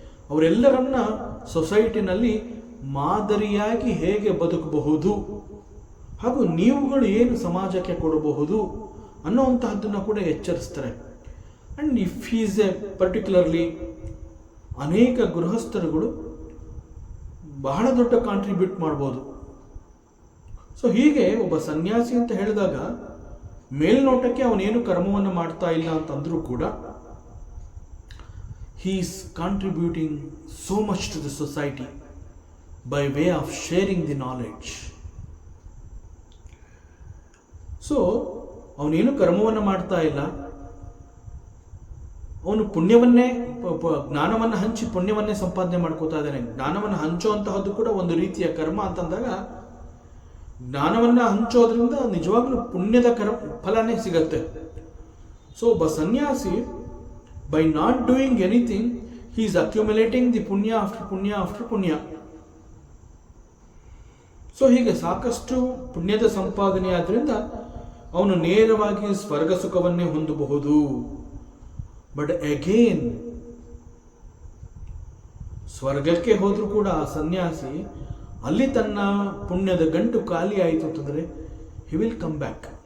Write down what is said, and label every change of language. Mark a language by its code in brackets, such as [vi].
[kn] ಅವರೆಲ್ಲರನ್ನ ಸೊಸೈಟಿನಲ್ಲಿ ಮಾದರಿಯಾಗಿ ಹೇಗೆ ಬದುಕಬಹುದು ಹಾಗೂ ನೀವುಗಳು ಏನು ಸಮಾಜಕ್ಕೆ ಕೊಡಬಹುದು ಅನ್ನುವಂತಹದ್ದನ್ನು ಕೂಡ ಎಚ್ಚರಿಸ್ತಾರೆ. [en] and if is a particularly [kn] ಅನೇಕ ಗೃಹಸ್ಥರುಗಳು ಬಹಳ ದೊಡ್ಡ ಕಾಂಟ್ರಿಬ್ಯೂಟ್ ಮಾಡ್ಬೋದು. ಸೊ ಹೀಗೆ ಒಬ್ಬ ಸನ್ಯಾಸಿ ಅಂತ ಹೇಳಿದಾಗ ಮೇಲ್ನೋಟಕ್ಕೆ ಅವನೇನು ಕರ್ಮವನ್ನು ಮಾಡ್ತಾ ಇಲ್ಲ ಅಂತಂದ್ರೂ ಕೂಡ [en] he is contributing so much to the society by way of sharing the knowledge. [kn] So ಅವನೇನು ಕರ್ಮವನ್ನು ಮಾಡ್ತಾ ಇಲ್ಲ, ಅವನು ಪುಣ್ಯವನ್ನೇ ಜ್ಞಾನವನ್ನು ಹಂಚಿ ಪುಣ್ಯವನ್ನೇ ಸಂಪಾದನೆ ಮಾಡ್ಕೋತಾ ಇದ್ದಾನೆ. ಜ್ಞಾನವನ್ನು ಹಂಚುವಂತಹದ್ದು ಕೂಡ ಒಂದು ರೀತಿಯ ಕರ್ಮ ಅಂತಂದಾಗ, ಜ್ಞಾನವನ್ನು ಹಂಚೋದ್ರಿಂದ ನಿಜವಾಗ್ಲೂ ಪುಣ್ಯದ ಫಲನೇ ಸಿಗತ್ತೆ. ಸೊ ಒಬ್ಬ ಸನ್ಯಾಸಿ [en] by not doing anything, he is accumulating the punya after punya after punya. [kn] So ಹೀಗೆ ಸಾಕಷ್ಟು ಪುಣ್ಯದ ಸಂಪಾದನೆ ಆದ್ರಿಂದ ಅವನು ನೇರವಾಗಿ ಸ್ವರ್ಗ ಸುಖವನ್ನೇ ಹೊಂದಬಹುದು. ಬಟ್ ಅಗೇನ್ ಸ್ವರ್ಗಕ್ಕೆ ಹೋದ್ರೂ ಕೂಡ ಆ ಸನ್ಯಾಸಿ ಅಲ್ಲಿ ತನ್ನ ಪುಣ್ಯದ ಗಂಟು ಖಾಲಿ ಆಯಿತು ಅಂತಂದರೆ [en] he will come back.